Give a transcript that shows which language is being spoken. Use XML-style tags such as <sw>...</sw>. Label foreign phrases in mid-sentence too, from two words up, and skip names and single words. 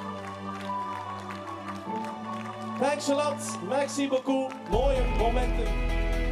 <en>Thanks a lot.</en> <fr>Merci beaucoup.</fr> <nl>Mooie momenten.</nl>